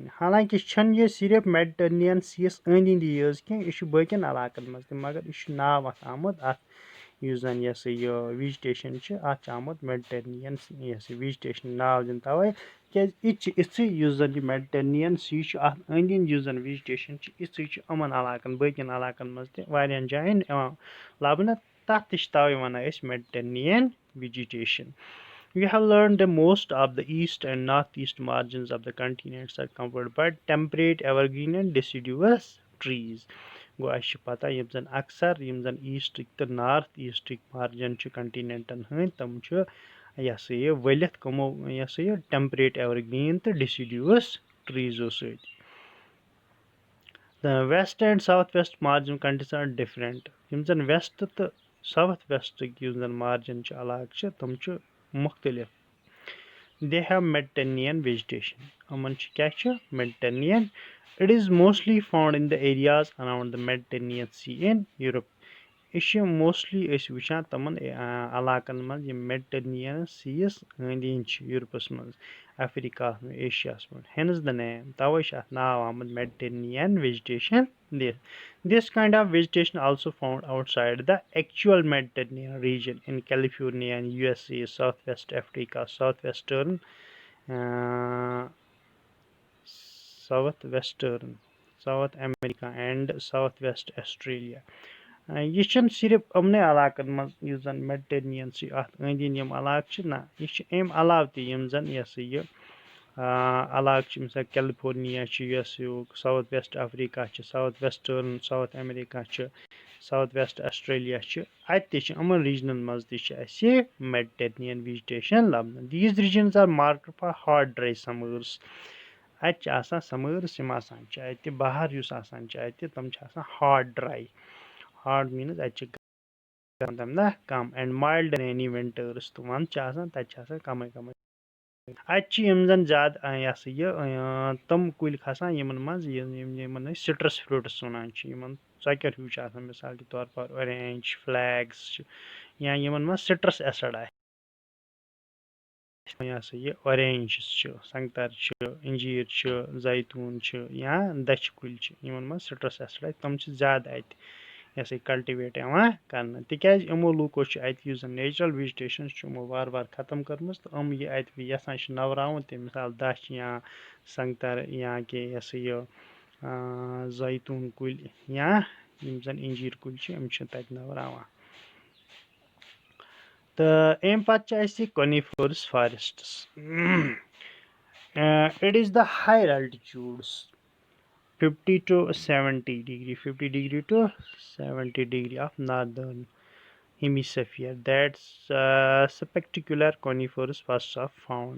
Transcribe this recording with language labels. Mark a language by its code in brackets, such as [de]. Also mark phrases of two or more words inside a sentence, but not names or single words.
[ks] حالانکہِ چھنہٕ یہِ صرف میڈِٹرنِین سیَس أنٛدۍ أنٛدی یٲژ کینٛہہ یہِ چھُ باقین علاقن منٛز تہِ مَگر یہِ چھُ ناو اَتھ آمُت اَتھ یُس زَن یہِ ہسا یہِ ویجِٹیشن چھِ اَتھ چھُ آمُت میڈِٹرنِین یہِ ہسا ویجِٹیشن ناو دِنہٕ تَوے کیازِ یہِ تہِ چھِ یِژھٕے یُس زَن یہِ میڈِٹرنِین سی چھُ اَتھ أنٛدۍ أنٛدۍ یُس زَن ویجِٹیشن چھِ یِژھٕے چھِ یِمن علاقن باقین علاقن منٛز تہِ واریاہن جاین یِوان لَبنہٕ تَتھ تہِ چھِ تَوے وَنان أسۍ [en] Mediterranean vegetation. We have learned that most of the east and northeast margins of the continents are covered by temperate, evergreen and deciduous trees. [ks] گوٚو اَسہِ چھِ پَتہ یِم زَن اَکثر یِم زَن ایٖسٹٕکۍ تہٕ نارٕتھ ایٖسٹٕکۍ مارجن چھِ کنٹِنٮ۪نٹن ہٕنٛدۍ تِم چھِ یہِ ہسا یہِ ؤلِتھ کٕمو یہِ ہسا یہِ [en] temperate evergreen [ks] تہٕ ڈیسیڈیوس ٹریٖزو سۭتۍ. [en] West and south west margin countries are different. [ks] یِم زَن ویسٹ تہٕ ساوُتھ ویسٹٕکۍ یُس زَن مارجن چھِ علاقہٕ چھِ تِم چھِ مُختٔلِف. [en] They have Mediterranean vegetation. [ks] یِمن چھِ کیاہ چھُ Mediterranean. [en] It is mostly found in the areas around the Mediterranean Sea in Europe. [ks] یہِ چھِ موسٹلی أسۍ وٕچھان تِمن علاقن منٛز یِم میڈِٹرنِین سیَس أنٛدۍ أنٛدۍ چھِ یوٗرپس منٛز افریقاہس منٛز ایشیاہس منٛز [en] hence the name [ks] تَوے چھُ اَتھ ناو آمُت [en] Mediterranean vegetation [ks] دِتھ. [en] This kind of vegetation also found outside the actual Mediterranean region in California and USA, Southwest Africa, South America and Southwest Australia. [ks] یہِ چھنہٕ صرف یِمنٕے علاقن منٛز یُس زَن میڈِٹرنِین سی اَتھ أنٛدۍ أنٛدۍ یِم علاقہٕ چھِ نہ یہِ چھِ اَمہِ علاوٕ تہِ یِم زَن یہِ ہسا یہِ علاقہٕ چھِ مِثال کیلفورنیا چھُ یُس یہِ ساوُتھ ویسٹ افریقہ چھِ ساوُتھ ویسٹٲرن ساوُتھ امیریکا چھِ ساوُتھ ویسٹ آسٹریلیا چھِ اَتہِ تہِ چھِ یِمن ریجنن منٛز تہِ چھِ اَسہِ [en] Mediterranean vegetation [ks] لَبنہٕ. [en] These regions are marked for hot dry summers. [ks] اَتہِ چھِ آسان سَمٲرٕس یِم آسان چھِ اَتہِ بہار یُس آسان چھِ اَتہِ تِم چھِ آسان [en] hot dry. hot means [ks] اَتہِ چھِ نہ [en] calm and mild rainy winters [ks] تہٕ وَندٕ چھِ آسان تَتہِ چھِ آسان کَمٕے کَمٕے. اَتہِ چھِ یِم زَن زیادٕ یہِ ہسا یہِ تِم کُلۍ کھسان یِمن منٛز یِمن أسۍ [en] citrus fruits [ks] وَنان چھِ یِمن ژۄکیر ہیوٗ چھُ آسان مِثال کے طور پر اورینج فلیگٕس چھِ یا یِمن منٛز [en] citrus acid [ks] آسہِ یہِ ہسا یہِ اورینجٕس چھِ سنگتر چھِ اِنجیٖر چھِ زیتوٗن چھِ یا دَچھِ کُلۍ چھِ یِمن منٛز [en] citrus acid [ks] آسہِ تِم چھِ زیادٕ اَتہِ یہِ ہسا یہِ کلٹِویٹ یِوان کرنہٕ تِکیازِ یِمو لوٗکو چھُ اَتہِ یُس زَن [en] natural vegetation [ks] چھُ یِمو وارٕ وارٕ ختم کٔرمٕژ تہٕ یِم یہِ اَتہِ یَژھان چھِ نوراوُن تہِ مِثال دَچھ یا سنگتر یا کہِ یہِ ہسا یہِ زیتوٗن کُلۍ یا یِم زَن اِنجیٖر کُلۍ چھِ یِم چھِ تَتہِ نوراوان. تہٕ اَمہِ پَتہٕ چھِ اَسہِ [en] coniferous forests. It is the higher altitudes 50 to 70 degree 50 degree to 70 degree of northern hemisphere that spectacular coniferous forests are found.